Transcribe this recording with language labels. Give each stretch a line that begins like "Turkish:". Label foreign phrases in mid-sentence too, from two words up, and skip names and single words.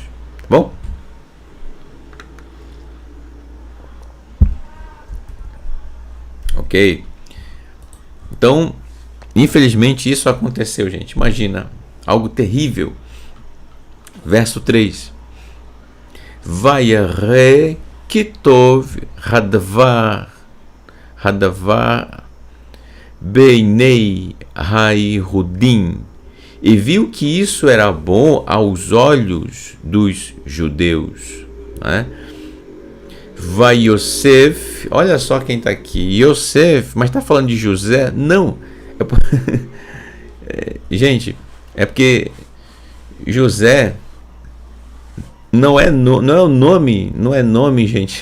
Portuguese: Tá bom? Ok? Então, infelizmente isso aconteceu, gente. Imagina, algo terrível. Verso 3.
Hebrew: וירא כי טוב הדבר בעיני היהודים,
Portuguese: e viu que isso era bom aos olhos dos judeus, né? Vai Yosef, olha só quem está aqui, Yosef, mas está falando de José? Não, gente, é porque José não é o nome, gente.